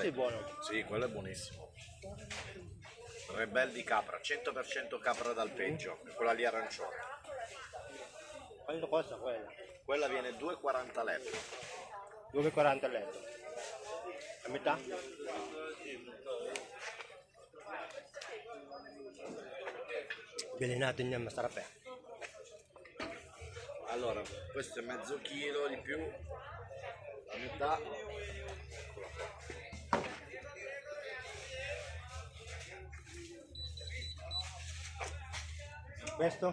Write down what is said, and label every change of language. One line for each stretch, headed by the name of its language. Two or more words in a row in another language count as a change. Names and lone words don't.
Italian: Sì, buono. Sì, quello è buonissimo. Rebel di capra, 100% capra d'alpeggio, e quella lì arancione. Quanto costa quella? Quella viene 2,40 l'etto. 2,40 a letto. A metà?
Filipino: Bilhin natin yan, masarap eh.
Italian: Allora, questo è mezzo chilo di più, la metà. Questo?